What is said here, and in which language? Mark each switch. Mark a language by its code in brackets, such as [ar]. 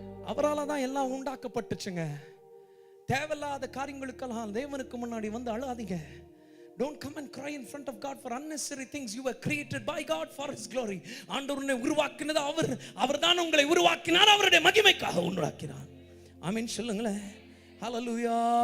[ta] அவரால தான் எல்லாம் உண்டாக்கப்பட்டுச்சுங்க. தேவையில்லாத காரியங்களுக்கெல்லாம் தேவனுக்கு முன்னாடி வந்து அழாதீங்க. [en] Don't come and cry in front of God for unnecessary things. You were created by God for His glory. [ta] ஆண்டவரை உருவாக்கினது அவர் தான் உங்களை உருவாக்கினார், அவருடைய மகிமைக்காக உருவாக்கினார். ஆமென் சொல்லுங்களேன். ஹalleluya.